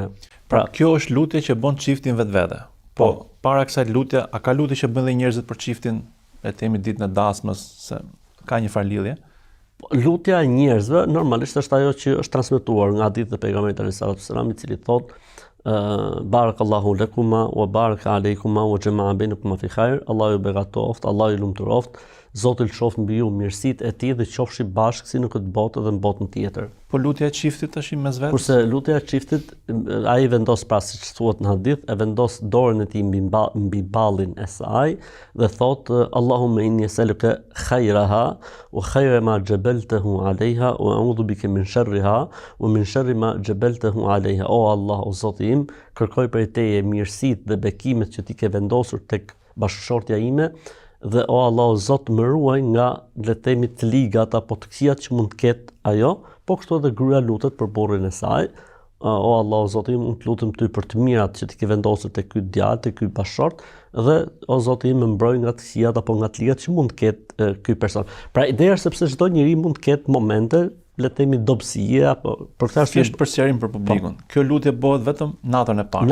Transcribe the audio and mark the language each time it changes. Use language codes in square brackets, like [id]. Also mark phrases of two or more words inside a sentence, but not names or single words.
[sq] Pra kjo është lutje që bën çiftin vetvete. Po, para kësaj lutje, a ka lutje që bën dhe njerëzit për çiftin, le të themi, ditën e dasmës, se ka një farë lidhje? Lutja e njerëzve normalisht është ajo që është transmetuar nga hadith e pejgamberit [ar] عليه السلام, [sq] i cili thotë [ar] بارك الله لكما وبارك عليكما وجمع بينكما في خير, [sq] Allahu ju begatoft, Allahu ju lumturoft, Zoti lëshoft mbi ju mirësitë e tij dhe qofshi bashkë si në këtë botë dhe në botën tjetër. Po lutja e çiftit tash mes vetes? Kurse lutja e çiftit, ai vendos, pra siç thuhet në hadith, e vendos dorën e tij mbi ballin e saj dhe thotë [ar] اللهم إني أسألك خيرها وخير ما جبلتها عليه وأعوذ بك من شرها ومن شر ما جبلتها عليه. [sq] O Allah, o Zoti im, kërkoj prej teje mirësitë dhe bekimet që ti ke vendosur tek bashkëshortja ime, dhe o Allah, o Zot, më ruaj nga, le të themi, të ligat apo të këqijat që mund të ketë ajo, po kështu edhe gruaja lutet për burrin e saj, o Allah, o Zoti im, unë të lutem ty për të mirat që ti ke vendosur te ky djalë, te ky bashkëshort, dhe o Zoti im, më mbroj nga të këqijat apo nga të ligat që mund të ketë ky person. Pra ideja është sepse çdo njeri mund të ketë momente, le të themi dobësie apo për këtë arsye Thjesht për sqarim për publikun. Kjo lutje bëhet vetëm natën e parë.